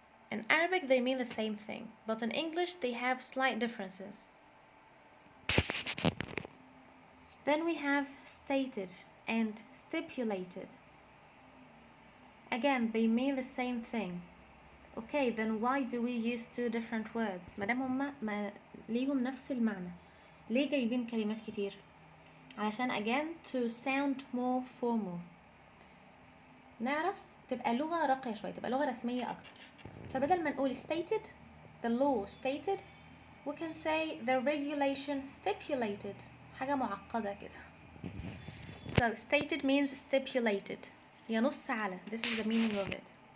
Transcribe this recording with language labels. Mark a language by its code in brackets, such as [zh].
[en] In Arabic they mean the same thing, but in English they have slight differences. Then we have stated and stipulated. Again, they mean the same thing. Okay, then why do we use two different words? [ar] مادام هما ليهم نفس المعنى, ليه جايبين كلمات كتير؟ علشان [en] again to sound more formal, [ar] نعرف تبقى لغة راقية شوية, تبقى لغة رسمية أكتر. فبدل ما نقول [en] stated, the law stated, we can say the regulation stipulated. [ar] حاجة معقدة كده. [en] So stated means stipulated, [ar] ينص على, [en] this is the meaning of it.